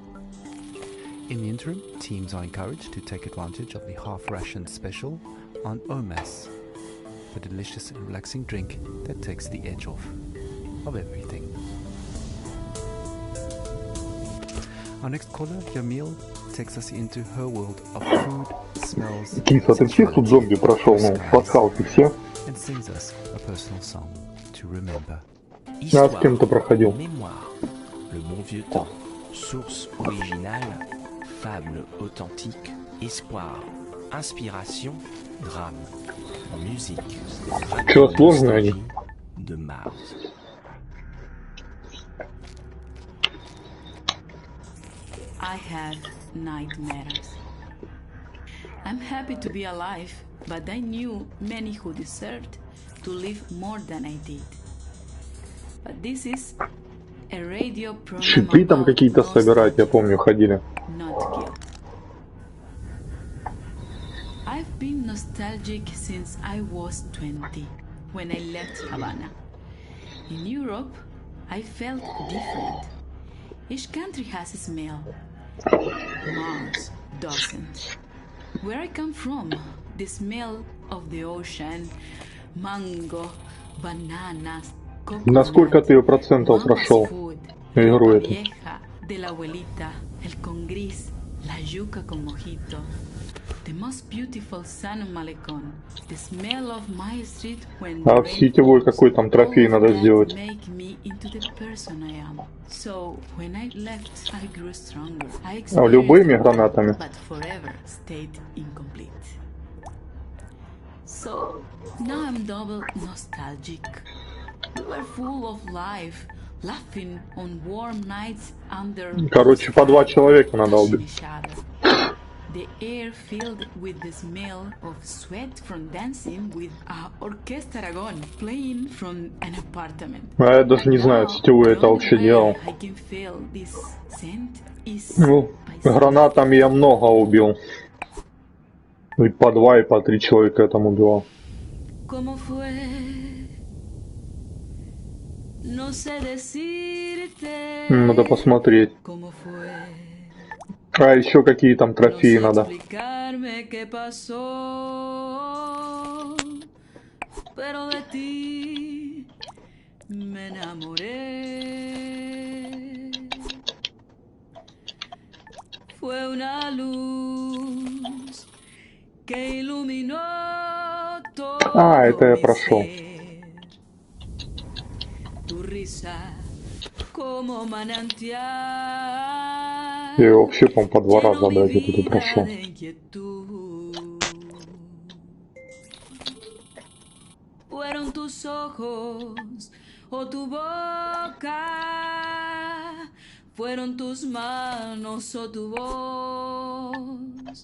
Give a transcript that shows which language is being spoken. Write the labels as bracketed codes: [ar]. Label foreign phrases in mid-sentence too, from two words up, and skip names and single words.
[en] In the interim, teams are encouraged to take advantage of the half-ration special on OMAS, the delicious and relaxing drink that takes the edge off of everything. Our next caller, Yamil, takes us into her world of food, smells, [ru] Кис, а ты всех тут зомби прошел, ну, пасхалки все? [en] and sings us a personal song to remember. [ru] А с кем ты проходил? [fr] Mémoire, le bon vieux temps, source originale, fable authentique, espoir, inspiration, drame, musique, [ru] Чего сложные они? [fr] de Mars. [en] I had nightmares. I'm happy to be alive, but I knew many who deserved to live more than I did. But this is a radio program [ru] Щиты там [en] about [ru] какие-то собирать, я [en] nostalgia, [ru] помню, ходили. [en] not guilt. I've been nostalgic since I was 20, when I left Havana. In Europe, I felt different. Each country has a smell. Mars doesn't. Where I come from, the smell of the ocean, mango, bananas, [ru] На сколько ты процентов [en] mama's [ru] прошел [en] food, [ru] игру [es] ropa [ru] эту? [es] vieja de la abuelita, el con gris, la yuca con mojito, [en] the most beautiful sun on Malecon, the smell of my street when the [ru] А в [en] rain [ru] сетевой [en] falls, [ru] какой там трофей [en] all of [ru] надо [en] that [ru] сделать? [en] make me into the person I am. So when I left, I grew stronger. I [ru] А любыми [en] experienced [ru] гранатами? [en] but forever stayed incomplete. So now I'm double nostalgic. We were full of life, laughing on warm nights under [ru] Короче, по 2 человека надо [en] touching [ru] убить. [en] each other. The air filled with the smell of sweat from dancing with a orchestra Aragon playing from an apartment. [ru] А я даже не знаю, [en] Now, [ru] сетевой [en] the [ru] это [en] only [ru] вообще [en] way [ru] делал. [en] I can feel this scent is [ru] Ну, [en] by [ru] гранатами я много убил. И по 2, и по 3 человека я там убивал. [es] ¿Cómo fue? No sé decirte. [ru] Надо посмотреть. [es] ¿Cómo fue? [ru] А еще какие там [es] No [ru] трофеи [es] sé [ru] надо? [es] explicarme qué pasó, pero de ti me enamoré. Fue una luz que iluminó todo [ru] это я [es] mi [ru] прошел. [es] ser. Tu risa como manantial. [ru] Я его вообще, по-моему, по 2 раза, [es] llenó mi [ru] блядь, вот это [es] vida [ru] прошел. [es] de inquietud. Fueron tus ojos o tu boca, fueron tus manos o tu voz.